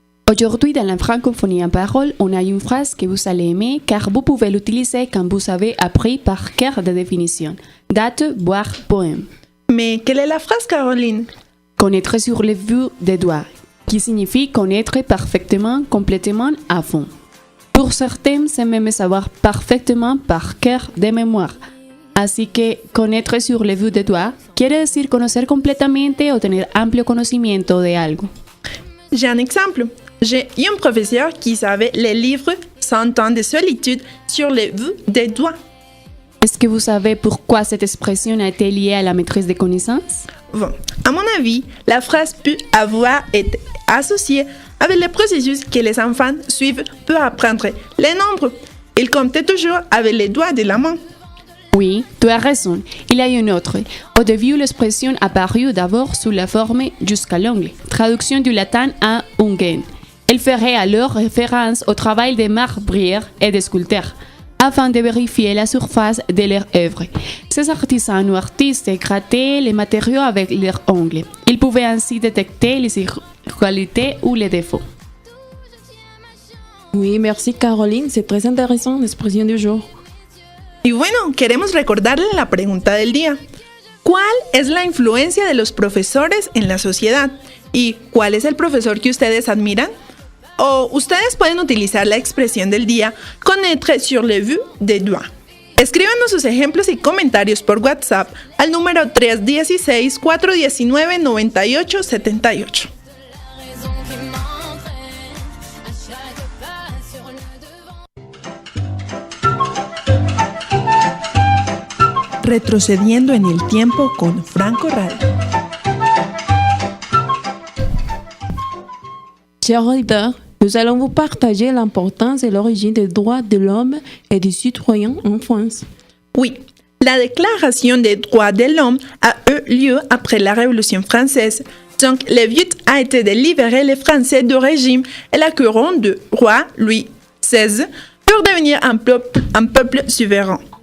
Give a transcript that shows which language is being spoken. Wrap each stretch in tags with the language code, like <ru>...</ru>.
<fr>Aujourd'hui, dans la francophonie en parole, on a une phrase que vous allez aimer car vous pouvez l'utiliser quand vous avez appris par cœur de définition. Date, boire, poème. Mais quelle est la phrase, Caroline? Connaître sur le bout des doigts, qui signifie connaître parfaitement, complètement, à fond. Pour certains, c'est même savoir parfaitement par cœur de mémoire.</fr> <es>Así que</es> <fr>connaître sur le bout des doigts</fr> <es>quiere decir conocer completamente o tener amplio conocimiento de algo.</es> <fr>J'ai un exemple. J'ai eu un professeur qui savait les livres 100 ans de solitude sur le bout des doigts. Est-ce que vous savez pourquoi cette expression a été liée à la maîtrise des connaissances? Bon, à mon avis, la phrase peut avoir été associée avec le processus que les enfants suivent pour apprendre les nombres. Ils comptent toujours avec les doigts de la main. Oui, tu as raison. Il y a une autre. Au début, l'expression apparut d'abord sous la forme jusqu'à l'ongle, traduction du latin à ungen. Elle ferait alors référence au travail des marbrières et des sculpteurs, afin de vérifier la surface de leur œuvre. Ces artisans ou artistes grattaient les matériaux avec leurs ongles. Ils pouvaient ainsi détecter les irrégularités ou les défauts. Oui, merci Caroline, c'est très intéressant l'expression du jour.</fr> <es>Y bueno, queremos recordarle la pregunta del día. ¿Cuál es la influencia de los profesores en la sociedad? ¿Y cuál es el profesor que ustedes admiran? O ustedes pueden utilizar la expresión del día</es> <fr>connaître sur le bout des doigts.</fr> <es>Escríbanos sus ejemplos y comentarios por WhatsApp al número 316-419-9878.</es> <fr>raison qui m'entraîne à chaque pas sur le devant.</fr> <es>Retrocediendo en el tiempo con Franco Radio.</es> <fr>Chers auditeurs, nous allons vous partager l'importance et l'origine des droits de l'homme et du citoyen en France. Oui, la Déclaration des droits de l'homme a eu lieu après la Révolution française. Donc, le but a été de libérer les Français du régime et la couronne du roi Louis XVI pour devenir un peuple souverain.</fr>